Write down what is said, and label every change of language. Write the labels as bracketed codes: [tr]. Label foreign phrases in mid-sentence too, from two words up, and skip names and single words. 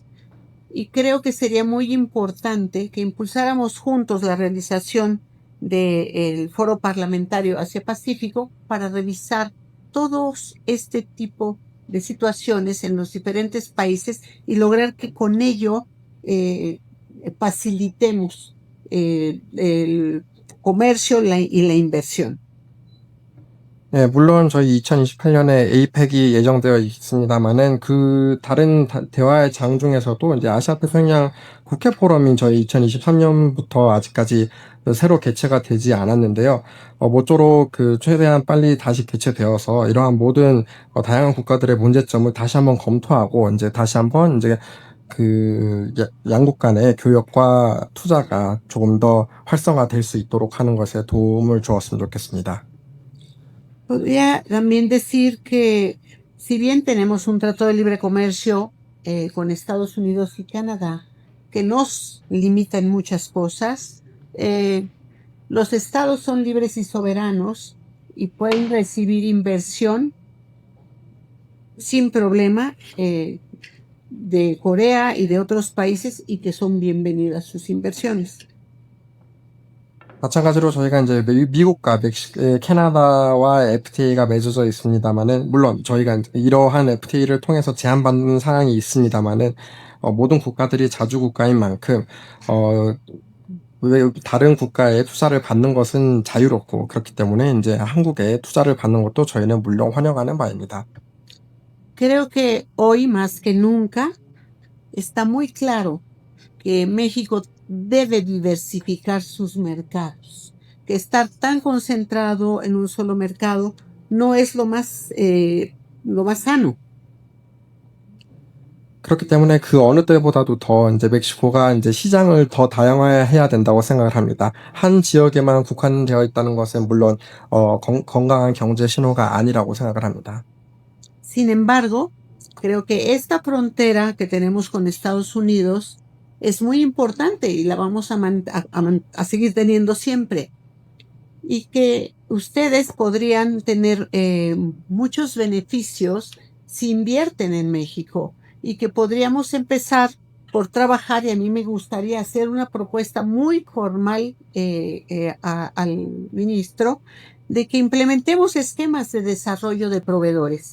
[es] Y creo que sería muy importante que impulsáramos juntos la realización del Foro Parlamentario Asia-Pacífico para revisar todos este tipo de situaciones en los diferentes países y lograr que con ello facilitemos el comercio y la inversión. [ko] 네, 물론 저희 2028년에 에이펙이 예정되어 있습니다만은 그 다른 대화의 장 중에서도 이제 아시아 태평양 국회 포럼이 저희 2023년부터 아직까지 새로 개최가 되지 않았는데요. 모쪼록 최대한 빨리 다시 개최되어서 이러한 모든 다양한 국가들의 문제점을 다시 한번 검토하고 이제 다시 한번 이제 양국 간의 교역과 투자가 조금 더 활성화될 수 있도록 하는 것에 도움을 주었으면 좋겠습니다. [es] Podría también decir que si bien tenemos un trato de libre comercio con Estados Unidos y Canadá que nos limita en muchas cosas, los estados son libres y soberanos y pueden recibir inversión sin problema de Corea y de otros países y que son bienvenidas sus inversiones. [ko] 마찬가지로 저희가 이제 미국과 캐나다와 FTA가 맺어져 있습니다만은 물론 저희가 이러한 FTA를 통해서 제한받는 사항이 있습니다만은 모든 국가들이 자주 국가인 만큼 다른 국가에 투자를 받는 것은 자유롭고 그렇기 때문에 이제 한국에 투자를 받는 것도 저희는 물론 환영하는 바입니다. [es] Creo que hoy más que nunca está muy claro que México debe diversificar sus mercados, que estar tan concentrado en un solo mercado no es lo más sano. [ko] 그렇기 때문에 그 어느 때보다도 더 이제 멕시코가 이제 시장을 더 다양화해야 된다고 생각을 합니다. 한 지역에만 국한되어 있다는 것은 물론 건강한 경제 신호가 아니라고 생각을 합니다. [es] Sin embargo, creo que esta frontera que tenemos con Estados Unidos es muy importante y la vamos a seguir teniendo siempre. Y que ustedes podrían tener muchos beneficios si invierten en México y que podríamos empezar por trabajar, y a mí me gustaría hacer una propuesta muy formal al ministro de que implementemos esquemas de desarrollo de proveedores.